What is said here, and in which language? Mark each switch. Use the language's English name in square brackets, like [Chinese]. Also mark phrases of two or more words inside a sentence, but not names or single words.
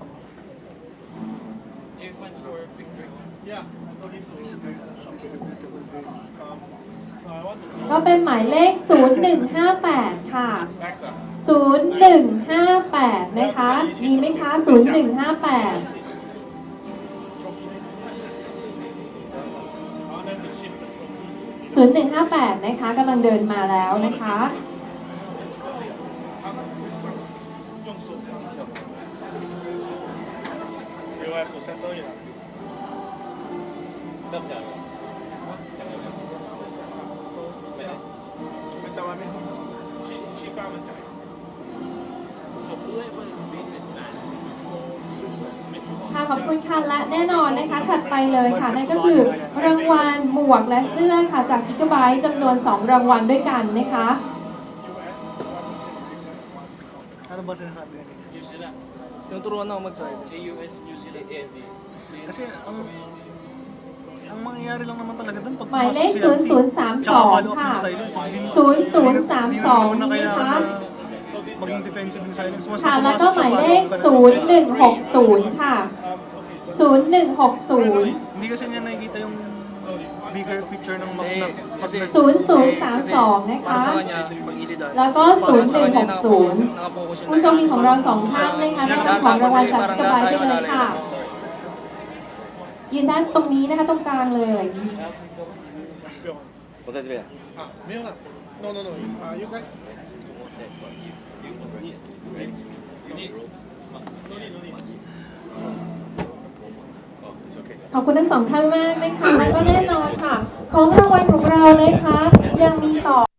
[Thai] ก็เป็นหมายเลข0158ค่ะ0158นะคะมีไหมคะ01580158นะคะกำลังเดินมาแล้วนะคะ [English] You have to settle it. [Thai] ค่ะขอบคุณค่ะและแน่นอนนะคะถัดไปเลยค่ะนั่นก็คือรางวัลหมวกและเสื้อค่ะจาก Gigabyte จำนวน2rangวัลด้วยกันนะคะ [Filipino] Ano ba sinasabi niya? New Zealand. Tinuturuan ako mag-side. AUS, New Zealand, AV. Kasi ang mangyayari lang naman talaga doon pag [Thai] หมายเลข0032ค่ะ0032มีไหมคะ [English] maging defensive in silence. [Thai] ค่ะแล้วก็หมายเลข0160ค่ะ0160 [Filipino] Hindi kasi niya nakikita yung [English] bigger picture [Filipino] ng map na [Thai] 0032 นะคะแล้วก็0160ผู้โชคดีของเรา2ท่านนะคะได้รับของรางวัลจาก Gigabyte ไปเลยค่ะยืนด้านตรงนี้นะคะตรงกลางเลย [English] Mira. No. You guys. [Thai] ขอบคุณทั้งสองท่านมากนะคะและก็แน่นอนค่ะของรางวัลของเรานะคะยังมีต่อ